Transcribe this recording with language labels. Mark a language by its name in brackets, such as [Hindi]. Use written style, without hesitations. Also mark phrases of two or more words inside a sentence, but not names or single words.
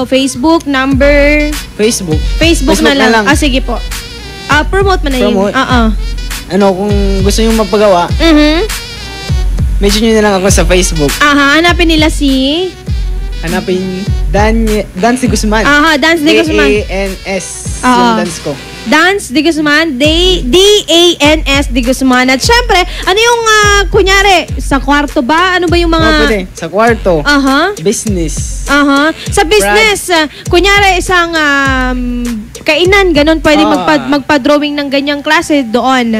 [Filipino] Facebook, number? Facebook. Facebook na lang. Sige po. Promote mo na yun. Promote? Ano, kung gusto nyo magpagawa, message nyo na lang ako sa Facebook. Hanapin nila si? Hanapin Dance de Guzman. Aha, Dance de Guzman. D-A-N-S Oo. yung dance ko. Dance de Guzman, D-A-N-S de Guzman. At syempre, ano yung, kunyari, sa kwarto ba? Ano ba yung mga... Pwede. Sa kwarto. Aha. Business. Aha. Sa business, kunyari, isang kainan, ganun, pwede magpa-drawing ng ganyang klase doon.